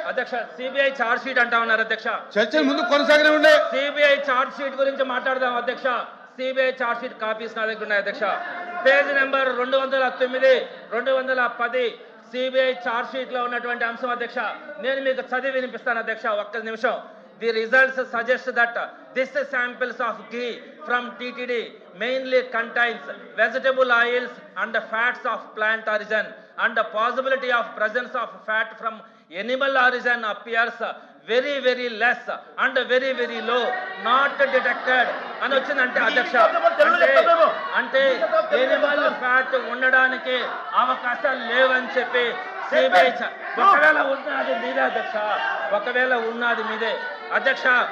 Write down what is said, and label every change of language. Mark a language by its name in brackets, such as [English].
[Telugu] అధ్యక్ష, CBI charge sheet అంటా ఉన్నారు అధ్యక్ష. చర్చ ముందు కొనసాగనే ఉండే. సిబిఐ చార్జ్ షీట్ గురించి మాట్లాడదాం అధ్యక్ష. సిబిఐ చార్జ్ షీట్ కాపీస్ నా దగ్గర ఉన్నాయి అధ్యక్ష. Page number 209, 210 CBI charge sheet లో ఉన్నటువంటి అంశం అధ్యక్ష. నేను మీకు చదివి వినిపిస్తాను అధ్యక్ష, ఒక్క నిమిషం. [English] The results suggest that this samples of ghee from TTD mainly contains vegetable oils and fats of plant origin, and the possibility of presence of fat from animal origin appears very less and very low, not detected [Telugu] అని వచ్చిందంటే అధ్యక్ష. అంటే Animal fat ఉండడానికి అవకాశాలు లేవని చెప్పి CBI ఒకవేళ ఉన్నది మీదే అధ్యక్ష, ఒకవేళ ఉన్నది మీదే అధ్యక్ష.